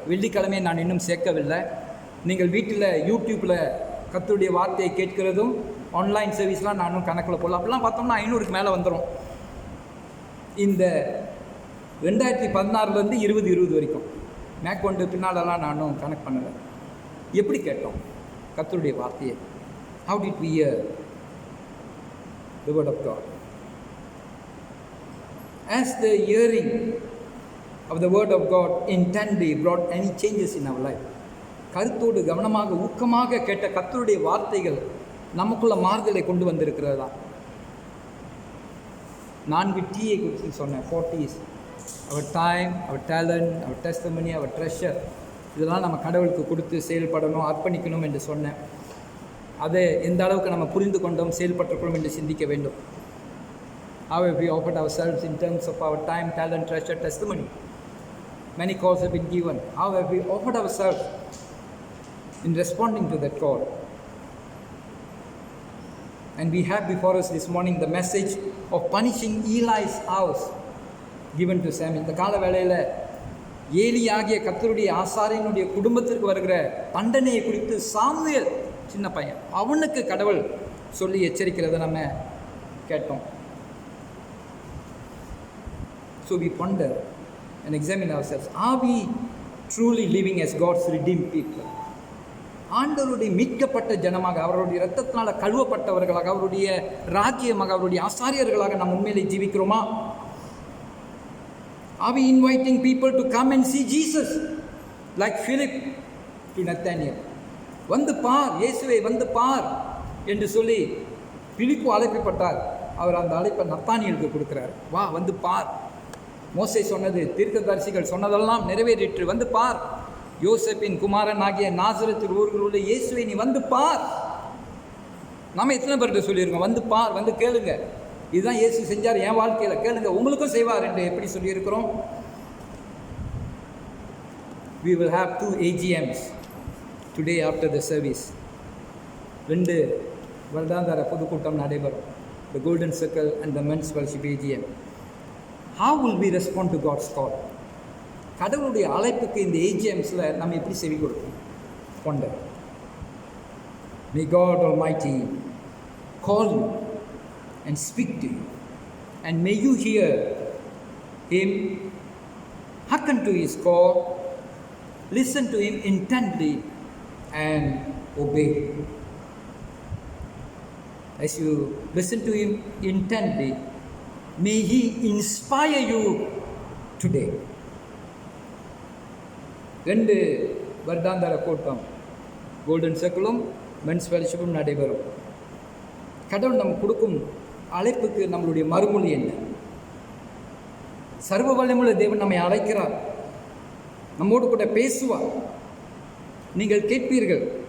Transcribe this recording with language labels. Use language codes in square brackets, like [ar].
[ta] வெள்ளிக்கிழமையை நான் இன்னும் சேர்க்கவில்லை. நீங்கள் வீட்டில் யூடியூப்பில் கர்த்தருடைய வார்த்தையை கேட்கிறதும் ஆன்லைன் சர்வீஸ்லாம் நானும் கணக்கில் போடலாம். அப்படிலாம் பார்த்தோம்னா 500க்கு மேலே வந்துடும். இந்த 2016 2020 வரைக்கும் மேற்கொண்டு பின்னாலெல்லாம் நானும் கனெக்ட் பண்ணலை. எப்படி கேட்டோம் கர்த்தருடைய வார்த்தையை? [en] How did we hear the word of God? As the hearing of the word of God intently brought any changes in our life, [ta] கருத்தோடு கவனமாக ஊக்கமாக கேட்ட கர்த்தருடைய வார்த்தைகள் நமக்குள்ள மாறுதலை கொண்டு வந்திருக்கிறதா? 4 Tயை குறித்து சொன்னேன். [en] 4 T's: our time, our talent, our testimony, our treasure. [ta] இதெல்லாம் நம்ம கடவுளுக்கு கொடுத்து செயல்படணும், அர்ப்பணிக்கணும் என்று சொன்னேன். அதை எந்த அளவுக்கு நம்ம புரிந்து கொண்டோம், செயல்பட்டுக்கிறோம் என்று சிந்திக்க வேண்டும். [en] How have we offered ourselves in terms of our time, talent, treasure, testimony? Many calls have been given. How have we offered ourselves in responding to that call? And we have before us this morning the message of punishing Eli's house given to Samuel. [ta] இந்த கால வேளையில் Eli ஆகிய கர்த்தருடைய ஆசாரியனுடைய குடும்பத்திற்கு வருகிற தண்டனையை குறித்து Samuel சின்ன பையன் அவனுக்கு கடவுள் சொல்லி எச்சரிக்கிறத நம்ம கேட்டோம். [en] So we ponder and examine ourselves. Are we truly living as God's redeemed people? [ta] ஆண்டவருடைய மீட்கப்பட்ட ஜனமாக, அவருடைய இரத்தத்தினால கழுவப்பட்டவர்களாக, அவருடைய ராஜ்யமாக, அவருடைய ஆசாரியர்களாக நாம் உண்மையிலே ஜீவிக்கிறோமா? [en] Are we inviting people to come and see Jesus like Philip to Nathaniel? [ta] வந்து பார், இயேசுவை வந்து பார் என்று சொல்லி பிலிப்பு அழைக்கப்பட்டார். அவர் அந்த அழைப்பை நத்தானியலுக்கு கொடுக்கிறார். வா வந்து பார். மோசே சொன்னது, தீர்க்கதரிசிகள் சொன்னதெல்லாம் நிறைவேறிற்று, வந்து பார். யோசேப்பின் குமாரன் ஆகிய நாசரேத்து ஊரில் உள்ள இயேசுவை நீ வந்து பார். நாம எத்தனை பேர்கிட்ட சொல்லியிருக்கோம், வந்து பார், வந்து கேளுங்க. இதுதான் இயேசு செஞ்சார் என் வாழ்க்கையில், கேளுங்க உங்களுக்கும் செய்வார் என்று எப்படி சொல்லியிருக்கிறோம்? [en] We will have 2 AGMs today after the service. [ta] 2 வருடாந்திர பொதுக்கூட்டம் நடைபெறும். [en] The Golden Circle and the Men's Fellowship AGM. How will we respond to God's call? [ta] கடவுளுடைய அழைப்புக்கு இந்த AGMஸில் நம்ம எப்படி செவி கொடுப்போம்? [en] Wonder. May God Almighty call you and speak to you, and may you hear Him, hearken to His call, listen to Him intently, and obey. As you listen to Him intently, May He inspire you today. [ta] 2 வருடாந்தர கூட்டம் golden சர்க்கிளும் men's ஃபெலோஷிப்பும் நடைபெறும். கடவுள் நமக்கு கொடுக்கும் அழைப்புக்கு நம்மளுடைய மறுமொழி என்ன? சர்வ வல்லமையுள்ள தேவன் நம்மை அழைக்கிறார், நம்மோடு கூட பேசுவார். நீங்கள் கேட்பீர்கள்.